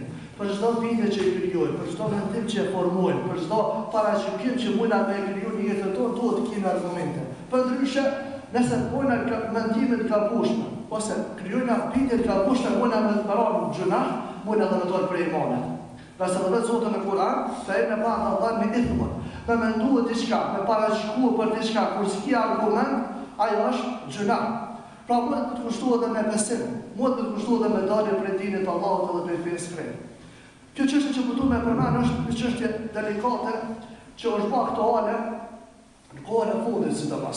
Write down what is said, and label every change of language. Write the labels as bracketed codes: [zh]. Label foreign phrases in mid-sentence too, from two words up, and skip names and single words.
[sq] Për çdo bindje që i krijojmë, për çdo mendim që e formojmë, për çdo paragjykim që mundna me kriju në jetën tonë, duhet të kemi argumente. Përndryshe, nëse bojna mendime të gabueshme, ose krijojna bindje të gabueshme, mundna me të marrë gjuna, mundna edhe me dorë për imanet. Nëse do të Zoti në Kur'an, [ar] فإن بعض الظن إثم. [sq] Me menduar diçka, me paragjykuar për diçka, kur s'ki argument, ajo është gjuna. Pra mund të kushtohet edhe me besim, mund të kushtohet edhe me dalje prej dinit të Allahut edhe prej fesë së Kjo çështje që po me përmend është një çështje delikate që është bërë aktuale në kohën e fundit sidomos.